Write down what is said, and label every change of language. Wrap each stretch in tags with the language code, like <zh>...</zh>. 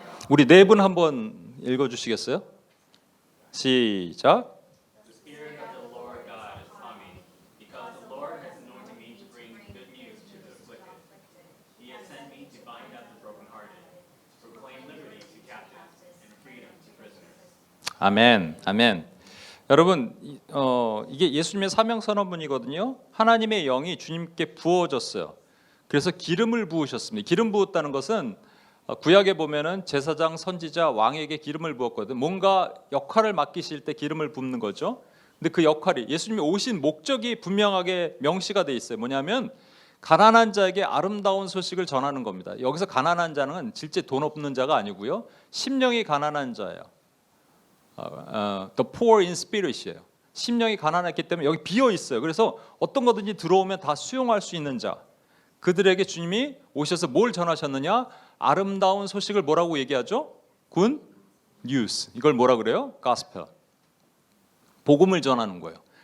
<ko>우리 네 분 한번 읽어주시겠어요? 시작.</ko> <en>The Spirit of the Lord God is upon me, because the Lord has anointed me to bring good news to the afflicted. He has sent me to bind up the brokenhearted, to proclaim liberty to captives and freedom to prisoners.</en> <ko>아멘, 아멘. 여러분, 이게 예수님의 사명 선언문이거든요. 하나님의 영이 주님께 부어졌어요. 그래서 기름을 부으셨습니다. 기름 부었다는 것은 구약에 보면은 제사장, 선지자, 왕에게 기름을 부었거든. 뭔가 역할을 맡기실 때 기름을 붓는 거죠. 근데 그 역할이 예수님이 오신 목적이 분명하게 명시가 돼 있어요. 뭐냐면 가난한 자에게 아름다운 소식을 전하는 겁니다. 여기서 가난한 자는 실제 돈 없는 자가 아니고요. 심령이 가난한 자예요.</ko> <en>The poor in spirit</en> <ko>이에요. 심령이 가난했기 때문에 여기 비어 있어요. 그래서 어떤 거든지 들어오면 다 수용할 수 있는 자. 그들에게 주님이 오셔서 뭘 전하셨느냐? 아름다운 소식을 뭐라고 얘기하죠?</ko> <en>Good news.</en> <ko>이걸 뭐라 그래요?</ko> <en>Gospel.</en> <ko>복음을 전하는 거예요.</ko>